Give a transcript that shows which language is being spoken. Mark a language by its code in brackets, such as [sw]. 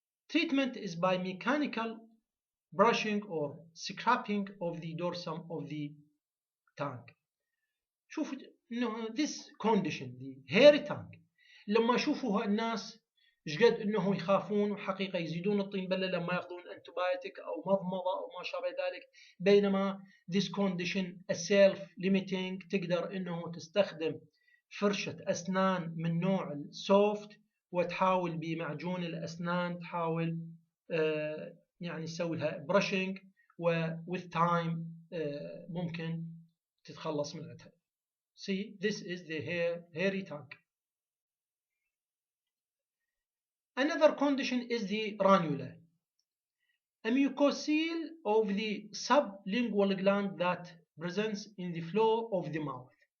[en] Treatment is by mechanical brushing or scraping of the dorsum of the tongue. [ar] شوفوا [en] this condition, the hairy tongue، [ar] لما يشوفوها الناس شقد انه يخافون وحقيقه يزيدون الطين بله لما ياخذون انتبايوتيك او مضمضه او ما شابه ذلك، بينما [en] this condition a self limiting، [ar] تقدر انه تستخدم فرشه اسنان من نوع السوفت وتحاول بمعجون الاسنان تحاول يعني تسوي لها brushing و [en] with time [ar] ممكن تتخلص من عندها. [en] See, this is the hairy tongue. Another condition is the ranula, a mucocele of the sublingual gland that presents in the floor of the mouth.